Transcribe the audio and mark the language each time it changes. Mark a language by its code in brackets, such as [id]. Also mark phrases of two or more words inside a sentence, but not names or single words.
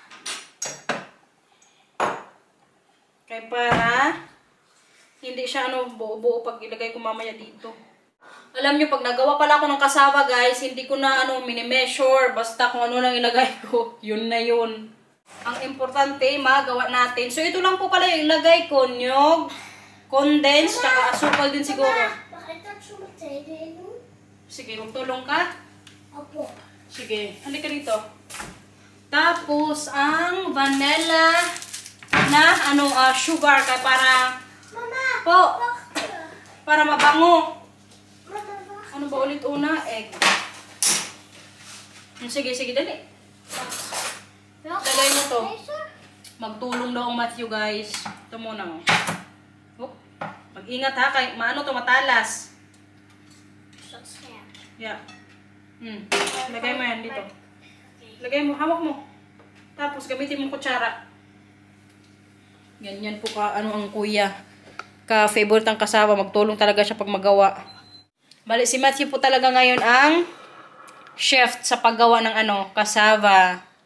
[tl] Kaya para hindi siya buo-buo pag ilagay ko mamaya dito. Alam nyo, pag nagawa pala ako ng kasava guys, hindi ko na mini-measure. Basta kung ano lang ilagay ko, yun na yun. Ang importante, magawa natin. So ito lang po pala yung ilagay ko. Nyog, condensed, tsaka asukal din siguro. [nl] Mag ik dat zo meteen doen? [tl] Sige, magtulong ka. Opo. Sige, halika dito. Tapos, ang vanilla na sugar ka para Mama, po, [nl] wacht. [tl] para mabango. [nl] Mama, wacht. [tl] Ano ba ulit una? Egg. Sige, sige, dali. [nl] Welke? [tl] Lagay mo to. [nl] Deze? [tl] Magtulong daw ang Matthew, guys. Ito muna, oh. Oh, mag-ingat ha, kay maano to, matalas. [nl] Is dat scherp? [tl] Yeah. Lagay mo yan dito. Lagay mo, hawak mo. Tapos gamitin mo kutsara. Ganyan po ang kuya. Ka-favorite ang kasama. Magtulong talaga siya pag magawa. Bali, si Matthew po talaga ngayon ang chef sa paggawa ng kasava.